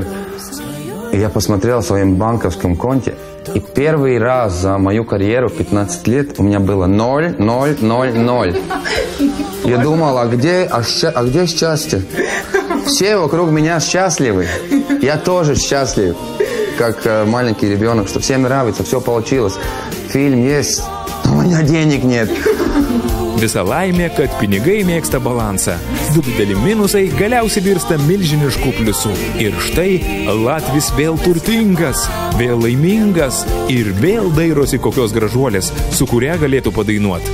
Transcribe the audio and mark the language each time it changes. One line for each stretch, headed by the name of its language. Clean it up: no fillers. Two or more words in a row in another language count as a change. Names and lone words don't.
Russian: И я посмотрел в своем банковском конте, и первый раз за мою карьеру, 15 лет, у меня было 0, 0, 0, 0. Я думал, а где счастье? Все вокруг меня счастливы. Я тоже счастлив, как маленький ребенок, что всем нравится, все получилось. Фильм есть, но у меня денег нет.
Lithuanian: Visa laimė, kad pinigai mėgsta balansą. 2 dideli minusai galiausiai virsta milžiniškų pliusų. Ir štai Latvis vėl turtingas, vėl laimingas ir vėl dairosi kokios gražuolės, su kuria galėtų padainuoti.